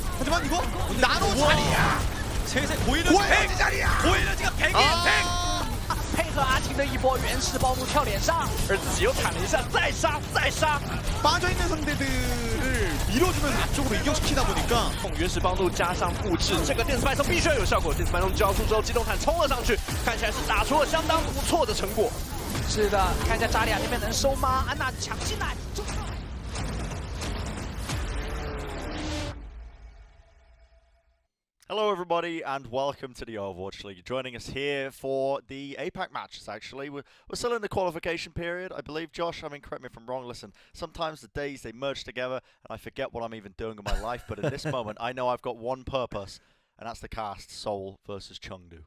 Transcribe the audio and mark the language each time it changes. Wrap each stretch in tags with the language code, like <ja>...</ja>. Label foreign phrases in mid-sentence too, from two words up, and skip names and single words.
<ko>하지만 이거 나노 자리야. 셋의 고에너지 자리야. 고에너지가 100의 탱.</ko> <zh>配合阿晴的一波原始暴怒跳脸上，而自己又砍了一下，再杀再杀。</zh> <ko>빠져있는 상대들을 밀어주면서 앞쪽으로 이격시키다 보니까</ko> <zh>原始暴怒加上布置，这个电磁脉冲必须要有效果。电磁脉冲交出之后，机动坦冲了上去，看起来是打出了相当不错的成果。是的，看一下扎利亚那边能收吗？安娜抢进来。</zh> <en>Hello everybody and welcome to the Overwatch League. Joining us here for the APAC matches actually. We're still in the qualification period, I believe, Josh. I mean, correct me if I'm wrong. Listen, sometimes the days they merge together and I forget what I'm even doing in my life. But in this moment, I know I've got one purpose, and that's to cast Seoul versus Chengdu.</en>